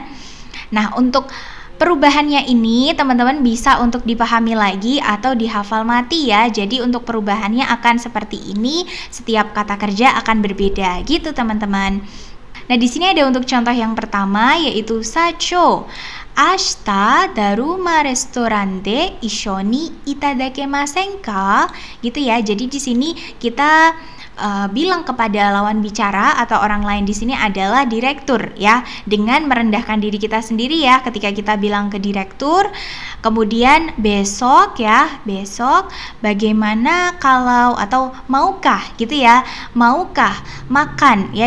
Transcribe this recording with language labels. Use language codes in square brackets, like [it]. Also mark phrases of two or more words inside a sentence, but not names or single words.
[id] Nah, untuk perubahannya ini teman-teman bisa untuk dipahami lagi atau dihafal mati ya. Jadi untuk perubahannya akan seperti ini, setiap kata kerja akan berbeda gitu teman-teman. Nah, di sini ada untuk contoh yang pertama, yaitu sacho. [ja] 明日 ダルマ レストラン で 一緒に いただけません か? [id] Gitu ya. Jadi di sini kita bilang kepada lawan bicara atau orang lain di sini adalah direktur ya, dengan merendahkan diri kita sendiri ya. Ketika kita bilang ke direktur, kemudian besok ya, besok bagaimana kalau, atau maukah gitu ya, maukah makan ya.